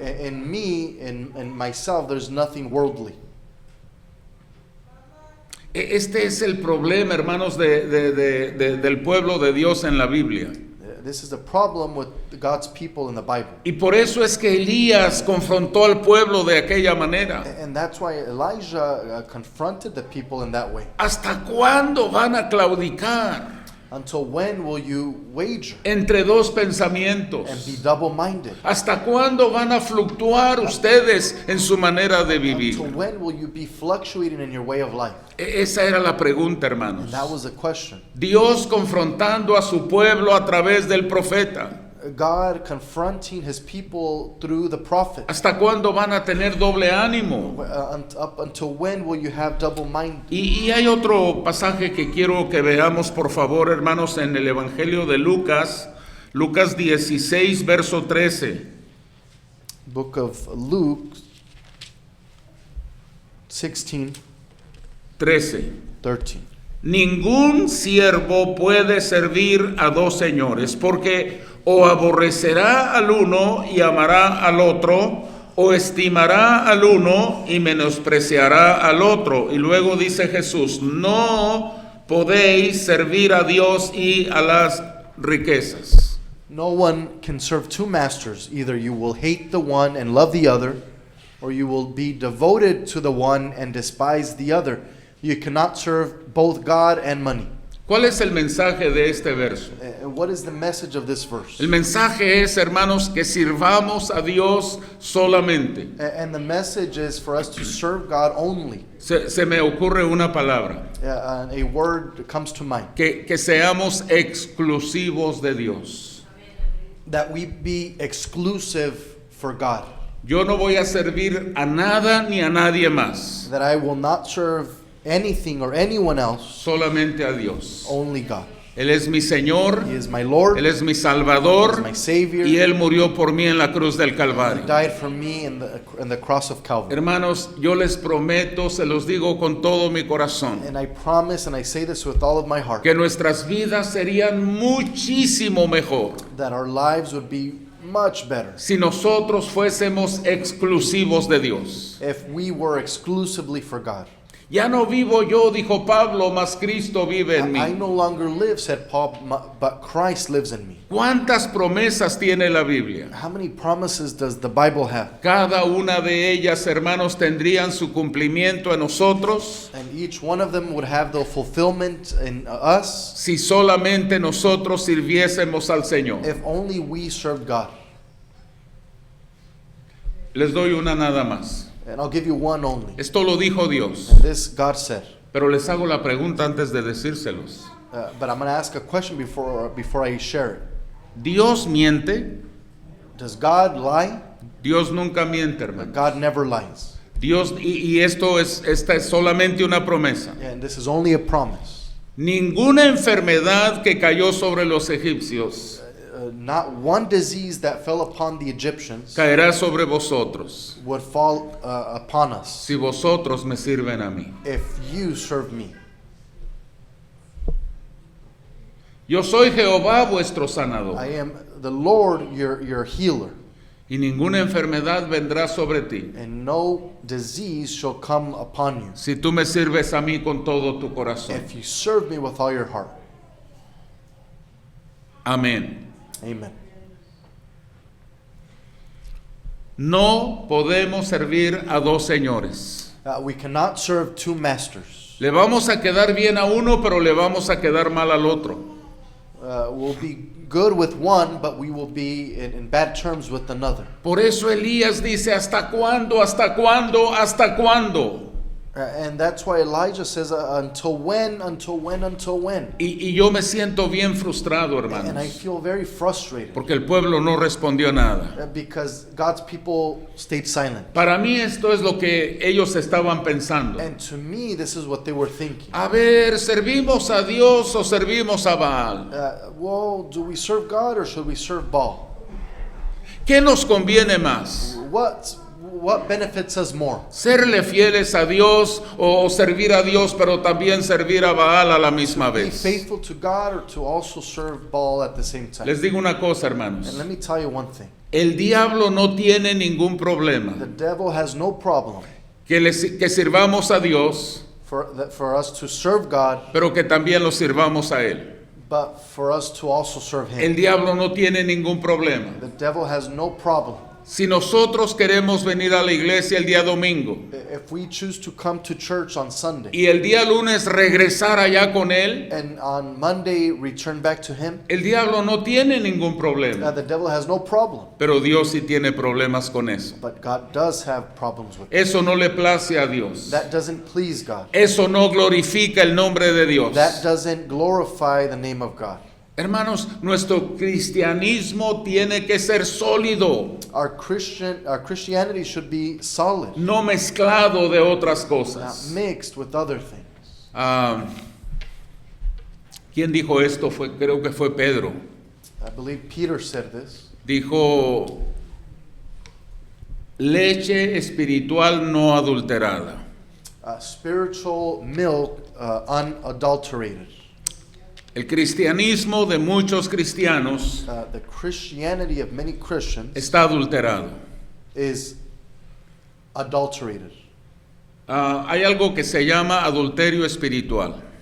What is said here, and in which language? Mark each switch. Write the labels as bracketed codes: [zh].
[en] In me, in myself, there's nothing worldly. [es] Este es el problema, hermanos, del pueblo de Dios en la Biblia. [en] This is the problem with God's people in the Bible. [es] Y por eso es que Elías confrontó al pueblo de aquella manera. [en] And that's why Elijah confronted the people in that way. [es] ¿Hasta cuándo van a claudicar [en] Until when will you wager [es] entre dos pensamientos? [en] and be double-minded? [es] ¿Hasta cuándo van a fluctuar ustedes en su manera de vivir? [en] Until when will you be fluctuating in your way of life? [es] Esa era la pregunta, hermanos. [en] And that was the question. [es] Dios confrontando a su pueblo a través del profeta. [en] God confronting his people through the prophet. [es] ¿Hasta cuándo van a tener doble ánimo? [en] Up until when will you have double-minded? [es] Y hay otro pasaje que quiero que veamos, por favor, hermanos, en el Evangelio de Lucas, Lucas 16, verso 13. [en] Book of Luke 16, 13. 13. [es] Ningún siervo puede servir a dos señores, porque o aborrecerá al uno y amará al otro, o estimará al uno y menospreciará al otro. Y luego dice Jesús, no podéis servir a Dios y a las riquezas. [en] No one can serve two masters. Either you will hate the one and love the other, or you will be devoted to the one and despise the other. You cannot serve both God and money. [es] ¿Cuál es el mensaje de este verso? [en] What is the message of this verse? [es] El mensaje es, hermanos, que sirvamos a Dios solamente. [en] And the message is for us to serve God only. [es] Se me ocurre una palabra. [en] A word comes to mind. [es] Que seamos exclusivos de Dios. [en] That we be exclusive for God. [es] Yo no voy a servir a nada ni a nadie más. [en] That I will not serve anything or anyone else, [es] solamente a Dios. [en] only God. [es] Él es mi Señor, [en] He is my Lord, [es] Él es mi [en] He [es] Salvador, [en] is my Savior, [es] y Él murió por mí en la cruz del [en] He [es] Calvario. [en] died for me in the cross of Calvary. [es] Hermanos, yo les prometo, se los digo con todo mi corazón, [en] And I promise, and I say this with all of my heart, [es] que nuestras vidas serían muchísimo mejor [en] that our lives would be much better [es] si nosotros fuésemos exclusivos de Dios. [en] if we were exclusively for God. [es] Ya no vivo yo, dijo Pablo, mas Cristo vive en [en] I [es] mí. [en] no longer live, said Paul, but Christ lives in me. [es] ¿Cuántas promesas tiene la Biblia? [en] How many promises does the Bible have? [es] Cada una de ellas, hermanos, tendrían su cumplimiento en nosotros [en] And each one of them would have the fulfillment in us [es] si solamente nosotros sirviésemos al Señor. [en] if only we served God. [es] Les doy una nada más. [en] And I'll give you one only. [es] Esto lo dijo Dios, [en] And this God said. [es] pero les hago la pregunta antes de decírselos. [en] But I'm going to ask a question before I share it. [es] ¿Dios miente? [en] Does God lie? [es] Dios nunca miente, hermano. [en] God never lies. [es] Dios, y esta es solamente una promesa. [en] And this is only a promise. [es] Ninguna enfermedad que cayó sobre los egipcios [en] Not one disease that fell upon the Egyptians [es] caerá sobre vosotros [en] would fall upon us [es] si vosotros me sirven a mí. [en] if you serve me. [es] Yo soy Jehová vuestro sanador, [en] I am the Lord, your healer, [es] y ninguna enfermedad vendrá sobre ti [en] and no disease shall come upon you [es] si tú me sirves a mí con todo tu corazón. [en] if you serve me with all your heart. [es] Amén. [en] Amen. [es] No podemos servir a dos señores. [en] We cannot serve two masters. [es] Le vamos a quedar bien a uno, pero le vamos a quedar mal al otro. [en] We'll be good with one, but we will be in bad terms with another. [es] Por eso Elías dice, ¿hasta cuándo? ¿Hasta cuándo? ¿Hasta cuándo? [en] And that's why Elijah says, until when, until when, until when? [es] Y yo me siento bien frustrado, [en] And I [es] hermanos, [en] feel very frustrated [es] porque el pueblo no respondió nada. [en] because God's people stayed silent. [es] Para mí esto es lo que ellos estaban pensando. [en] And to me, this is what they were thinking. [es] A ver, ¿servimos a Dios o servimos a Baal? [en] Well, do we serve God or should we serve Baal? [es] ¿Qué nos conviene más? [en] What benefits us more? [es] ¿Serle fieles a Dios o servir a Dios pero también servir a Baal a la misma [en] Be [es] vez? [en] faithful to God or to also serve Baal at the same time? [es] Les digo una cosa, [en] And [es] hermanos. [en] let me tell you one thing. [es] El diablo no tiene ningún [en] The [es] problema [en] devil has no problem [es] que sirvamos a Dios [en] for us to serve God, [es] pero que también lo sirvamos a Él. [en] but for us to also serve [es] El [en] Him. [es] diablo no tiene ningún problema. [en] The devil has no problem. [es] Si nosotros queremos venir a la iglesia el día domingo [en] If we choose to come to church on Sunday [es] y el día lunes regresar allá con Él, [en] and on Monday return back to Him, [es] el diablo no tiene ningún problema. [en] the devil has no problem. [es] Pero Dios sí tiene problemas con eso. [en] But God does have problems with it. [es] Eso no le place a Dios. [en] That doesn't please God. [es] Eso no glorifica el nombre de Dios. [en] That doesn't glorify the name of God. [es] Hermanos, nuestro cristianismo tiene que ser sólido, [en] Our Christianity should be solid, [es] no mezclado de otras [en] not [es] cosas. [en] mixed with other things. [es] Ah, ¿quién dijo esto? Creo que fue Pedro. [en] I believe Peter said this. [es] Dijo, leche espiritual no adulterada. [en] Spiritual milk, unadulterated. [es] El cristianismo de muchos cristianos [en] The Christianity of many Christians [es] está adulterado. [en] is adulterated. [es] Hay algo que se llama adulterio espiritual.